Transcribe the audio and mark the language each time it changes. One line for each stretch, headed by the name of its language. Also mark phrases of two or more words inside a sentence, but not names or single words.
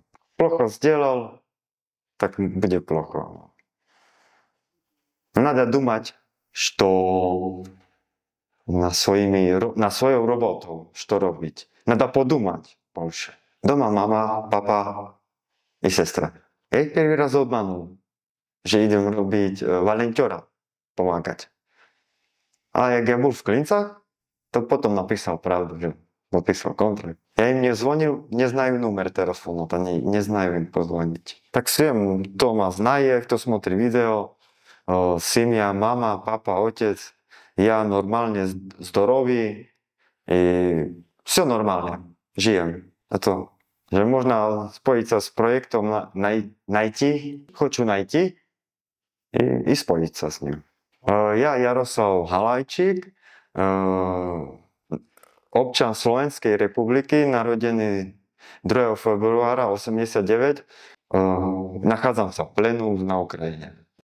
Russian: Плохо сделал, так будет плохо. Надо думать, что на свою работу, что робить. Надо подумать больше. Дома мама, папа и сестра. Я их первый раз обманул,
Slovak: že idem robiť volontiera, pomagať. A jak ja bol v Klincach, to potom napísal pravdu, že podpísal kontrakt. Ja im nezvonil, neznajú numer telefónu,
Russian: не знаю им позвонить. Так всем дома знает, кто смотрит видео, семья, мама, папа, отец.
Slovak: Ja normálne zdоровý i
Russian: все нормально,
Slovak: žijem. A to, že možno spojiť sa s projektom,
Russian: хочу найти
Slovak: i spojiť sa s ním. Ja Jaroslav Halajčík, občan Slovenskej republiky, narodený 2. februára 89, nachádzam sa v plenu na Ukrajine.